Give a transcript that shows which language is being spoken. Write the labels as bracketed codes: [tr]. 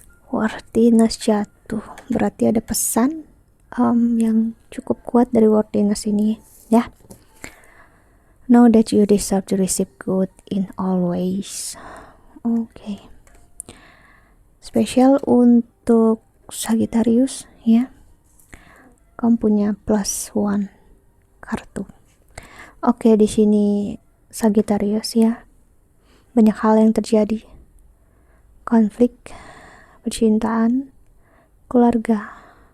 [id] Worthiness jatuh, berarti ada pesan yang cukup kuat dari worthiness ini, ya. [en] Know that you deserve to receive good in all ways. [id] Oke. Spesial untuk Sagittarius, ya. Kamu punya +1 kartu. Oke, di sini Sagittarius, ya. Banyak hal yang terjadi. Konflik, percintaan, keluarga.